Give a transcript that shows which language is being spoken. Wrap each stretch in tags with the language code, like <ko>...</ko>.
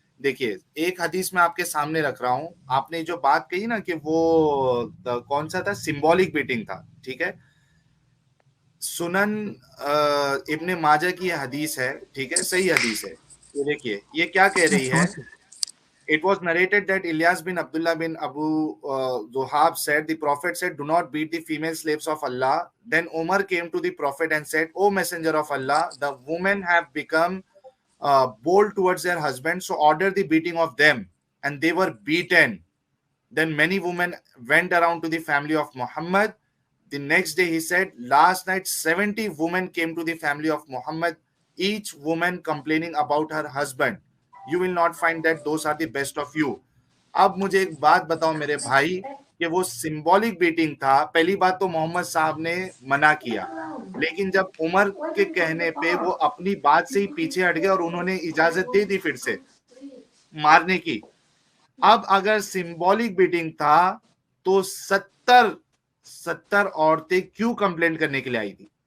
<ur>دیکھیے ایک حدیث میں آپ کے سامنے رکھ رہا ہوں. آپ نے جو بات کہی نا کہ وہ کون سا تھا، سمبولک بیٹنگ تھا، ٹھیک ہے. سنن ابن ماجہ کی یہ حدیث ہے، ٹھیک ہے، صحیح حدیث ہے. یہ دیکھیے یہ کیا کہہ رہی ہے.</ur> <en>It was narrated that Ilyas bin Abdullah bin Abu Zuhab said, the Prophet said, do not beat the female slaves of Allah. Then Umar came to the Prophet and said, O Messenger of Allah, the women have become bold towards their husbands, so order the beating of them. And they were beaten. Then many women went around to the family of Muhammad. The next day he said, last night 70 women came to the family of Muhammad, each woman complaining about her husband. You will not find that those are the best of you.</en> <ur>اب مجھے ایک بات بتاؤ میرے بھائی کہ وہ symbolic batting تھا. پہلی بات تو محمد صاحب نے منع کیا، لیکن جب عمر کے کہنے پہ وہ اپنی بات سے ہی پیچھے ہٹ گئے اور انہوں نے اجازت دے دی پھر سے مارنے کی. اب اگر سمبولک بیٹنگ تھا تو 70 عورتیں کیوں کمپلینٹ کرنے کے لیے آئی تھی؟</ur>